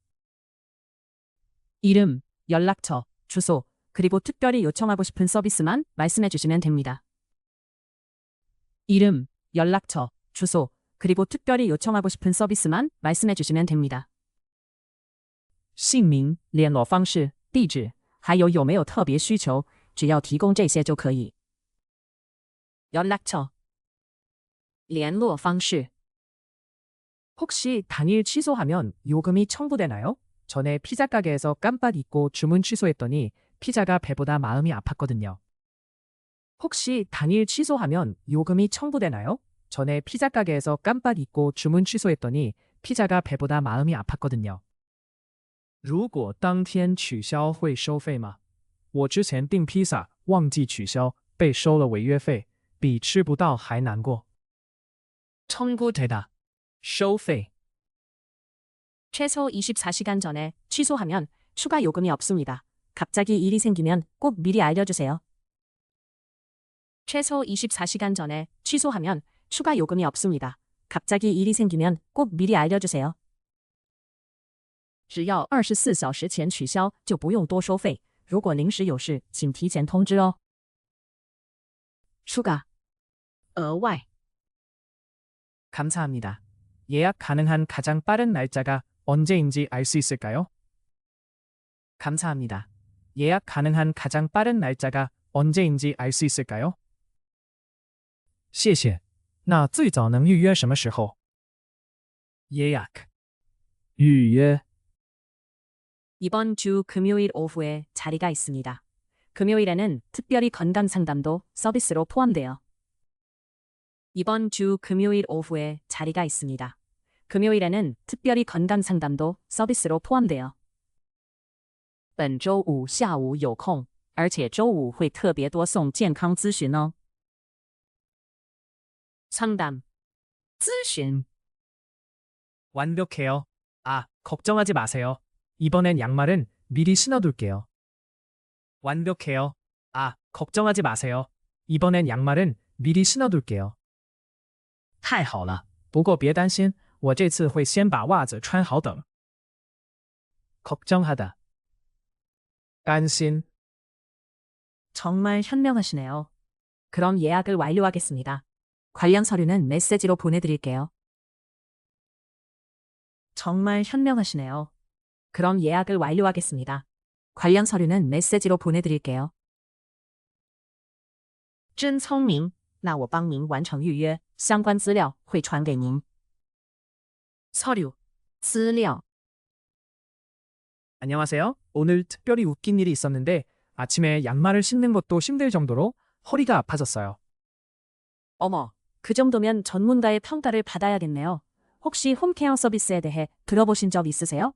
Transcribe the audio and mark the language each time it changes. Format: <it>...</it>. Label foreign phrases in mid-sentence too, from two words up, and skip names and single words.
<ko>이름, 연락처, 주소, 그리고 특별히 요청하고 싶은 서비스만 말씀해 주시면 됩니다. 이름, 연락처, 주소, 그리고 특별히 요청하고 싶은 서비스만 말씀해 주시면 됩니다.</ko> <zh>姓名、联络方式、地址，还有没有特别需求，只要提供这些就可以。연락처, 联络方式</zh> <ko>혹시 당일 취소하면 요금이 청구되나요? 전에 피자 가게에서 깜빡 잊고 주문 취소했더니 피자가 배보다 마음이 아팠거든요. 혹시 당일 취소하면 요금이 청구되나요? 전에 피자 가게에서 깜빡 잊고 주문 취소했더니 피자가 배보다 마음이 아팠거든요.</ko> <zh>如果当天取消会收费吗？我之前订披萨忘记取消，被收了违约费，比吃不到还难过。</zh> <ko>청구되다, 收费 최소 24시간 전에 취소하면 추가 요금이 없습니다. 갑자기 일이 생기면 꼭 미리 알려주세요. 최소 24시간 전에 취소하면 추가 요금이 없습니다. 갑자기 일이 생기면 꼭 미리 알려주세요.</ko> <zh>只要24小时前取消就不用多收费。如果临时有事，请提前通知哦。추가, 额外</zh> <ko>감사합니다. 예약 가능한 가장 빠른 날짜가 언제인지 알 수 있을까요? 감사합니다. 예약 가능한 가장 빠른 날짜가 언제인지 알 수 있을까요?</ko> <zh>谢谢。那最早能预约什么时候？</zh> <ko>예약, 预约 이번 주 금요일 오후에 자리가 있습니다. 금요일에는 특별히 건강 상담도 서비스로 포함돼요. 이번 주 금요일 오후에 자리가 있습니다. 금요일에는 특별히 건강 상담도 서비스로 포함돼요.</ko> <zh>本周五下午有空，而且周五会特别多送健康咨询哦。상담, 咨询</zh> <ko>완벽해요. 아, 걱정하지 마세요. 이번엔 양말은 미리 신어둘게요. 완벽해요. 아, 걱정하지 마세요. 이번엔 양말은 미리 신어둘게요.</ko> <zh>太好了，不过别担心，我这次会先把袜子穿好等。</zh> <ko>걱정하다,担心 정말 현명하시네요. 그럼 예약을 완료하겠습니다. 관련 서류는 메시지로 보내드릴게요. 정말 현명하시네요. 그럼 예약을 완료하겠습니다. 관련 서류는 메시지로 보내드릴게요.</ko> <zh>真聪明，那我帮您完成预约，相关资料会传给您。서류, 资料</zh> <ko>안녕하세요. 오늘 특별히 웃긴 일이 있었는데 아침에 양말을 신는 것도 힘들 정도로 허리가 아파졌어요. 어머, 그 정도면 전문가의 평가를 받아야겠네요. 혹시 홈케어 서비스에 대해 들어보신 적 있으세요?</ko>